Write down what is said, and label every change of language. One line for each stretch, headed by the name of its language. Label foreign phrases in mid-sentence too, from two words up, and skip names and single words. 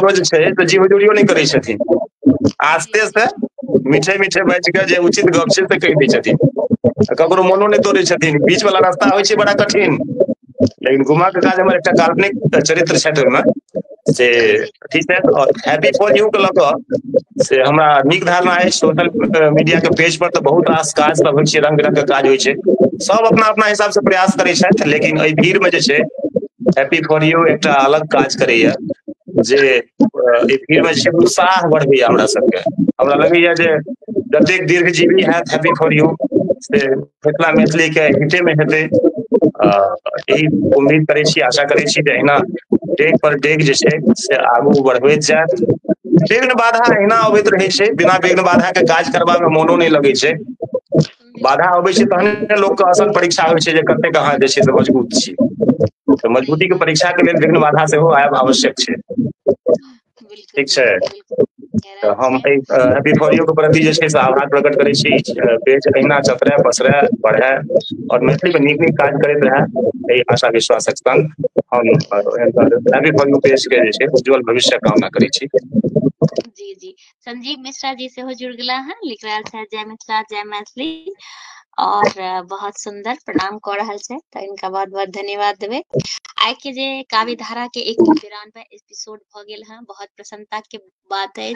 Maithili: ककरो जे छै से जी हुजूरियो नहि करै छथिन। जी आस्ते जी से मीठे मीठे बाजि के जे उचित गप छै से कहि दै छथिन, ककरो जी मनो नहि तोड़ै छथिन। बीच वाला रास्ता होइ छै बड़ा कठिन, लेकिन गुमा जी काका जे हमर एकटा काल्पनिक चरित्र छथि ओहिमे से जी ठीक छथि। और हैप्पी फॉर यू के लऽ कऽ से हमरा नीक धारणा अछि। सोशल मीडिया के पेज पर तऽ बहुत रास काज सब होइ छै, रंग बिरंग के काज होइ छै, सब अपना अपना हिसाब से प्रयास करै छथि, लेकिन एहि भीड़ में जे छै हैप्पी फॉर यू एकटा अलग काज करैया, जे एहि भीड़ में जे छै उत्साह बढ़बैया हमरा सबके। हमरा लगैया जे जतेक दीर्घजीवी हैत हैप्पी फॉर यू, से मिथिला मैथिली के हिते में हेतै। यही उम्मीद करै छी, आशा करै छी जे अहिना डेग पर डेग जे छै से आगू बढ़बैत जायत। विघ्न बाधा अहिना अबैत रहै छै, बिना विघ्न बाधा के काज करबा में मोनो नहि लगै छै। बाधा अबै छै तहने लोकके असल परीक्षा होइ छै, जे कतेक अहाँ जे छै से मजबूत छी। तऽ मजबूती के बिल्कुल परीक्षा के लेल विघ्न बाधा सेहो आयब आवश्यक छै। बिल्कुल ठीक छै, बिल्कुल बिल्कुल कह तऽ रहल हम छी। एहि हैप्पी फॉर यू के प्रति जे छै से आभार प्रकट करै छी। पेज अहिना चतरै पसरै बढ़ै और मैथिली में नीक नीक काज करैत रहै, एहि आशा विश्वासक संग हम हैप्पी फॉर यू पेज के जे छै उज्जवल भविष्य कामना करै छी। जी जी, संजीव मिश्रा जी सेहो जुड़ गेला हैं, लिख रहल छै जय मिथिला जय मैथिली और बहुत सुंदर प्रणाम कऽ रहल छै, तऽ इनका बहुत बहुत धन्यवाद देबै। आइ के जे काव्य धारा के 193 एपिसोड भ गेल हैं, बहुत प्रसन्नता के बात अछि।